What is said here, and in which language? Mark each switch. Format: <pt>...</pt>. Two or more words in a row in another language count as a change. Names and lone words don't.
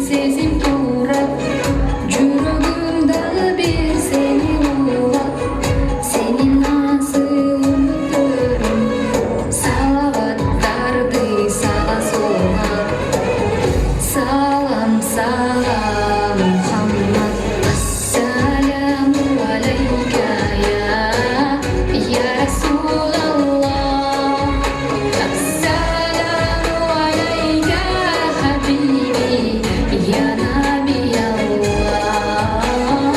<uz>sezim to'rab, yuragimda bir seni ulab,</uz> <tr>seni nasıl unuturum,</tr> <uz>salavatlardi sana so'rab.</uz> <ar>سلام سلام محمد، السلام عليك يا رسول الله. السلام عليك حبيبي يا نبي الله.</ar>